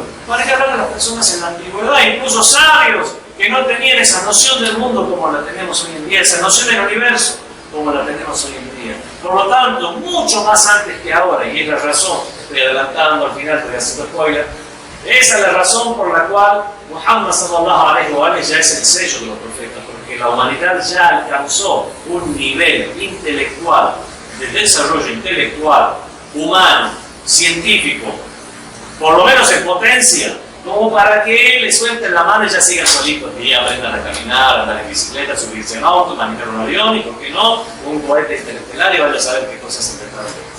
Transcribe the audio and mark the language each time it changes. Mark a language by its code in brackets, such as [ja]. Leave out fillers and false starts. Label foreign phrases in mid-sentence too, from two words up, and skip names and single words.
[es] ¿Para qué hablar de las personas en la antigüedad, incluso sabios que no tenían esa noción del mundo como la tenemos hoy en día, esa noción del universo como la tenemos hoy en día? Por lo tanto, mucho más antes que ahora, y es la razón, estoy adelantando al final, estoy haciendo spoiler, esa es la razón por la cual Muhammad [ar] صلى الله عليه وسلم [es] ya es el sello de los profetas, porque la humanidad ya alcanzó un nivel intelectual, de desarrollo intelectual, humano, científico, por lo menos en potencia, como para que él le suelte la mano y ya siga solito, y aprendan a caminar, andar en bicicleta, subirse en auto, manejar un avión y, ¿por qué no?, un cohete interestelar, y vaya a saber qué cosas inventaron.